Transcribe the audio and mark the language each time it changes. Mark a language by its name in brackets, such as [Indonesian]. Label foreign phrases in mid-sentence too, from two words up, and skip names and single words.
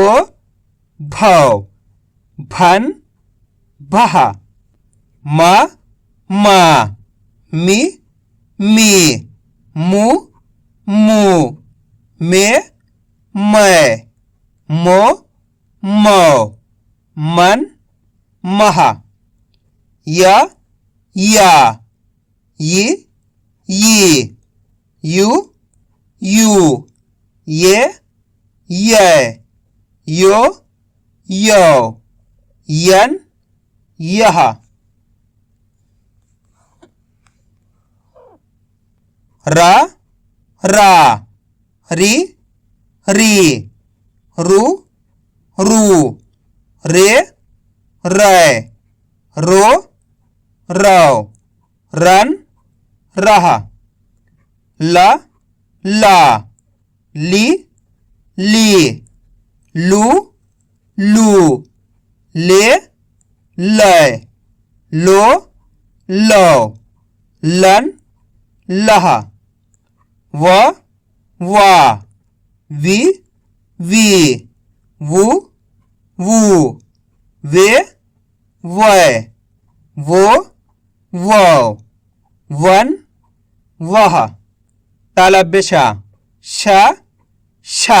[Hindi] भौ भन भह म मा मी मी मु मू मे मै मो मौ मन मह य या यी यी यू यू ये ये यो यो यन यह रा रा री री रू रू रे रै रो रौ रन रह ल ला ली ली लू लू ले लै लो लो लन लह व वा वी वी वू वू वे वै वो वौ वन वह तालव्य श शा